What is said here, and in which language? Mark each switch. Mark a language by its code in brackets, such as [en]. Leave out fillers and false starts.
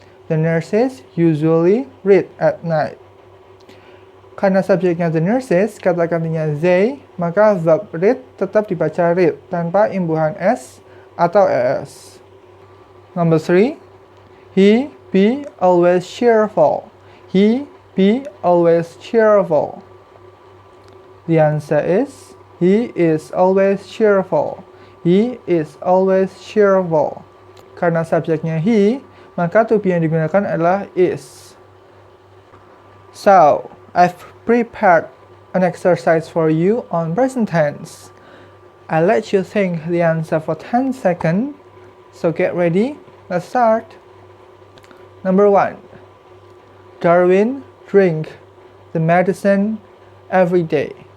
[en] The nurses usually read at night. [id] Karena subjeknya the nurses, kata gantinya they, maka verb read tetap dibaca read tanpa imbuhan s atau es. [en] Number 3, he be always cheerful. He be always cheerful. The answer is he is always cheerful. He is always cheerful. [id] Karena subjeknya he, maka to be yang digunakan adalah is. [en] So, I've prepared an exercise for you on present tense. I'll let you think the answer for 10 seconds. So get ready. Let's start. Number 1. Darwin drink the medicine every day.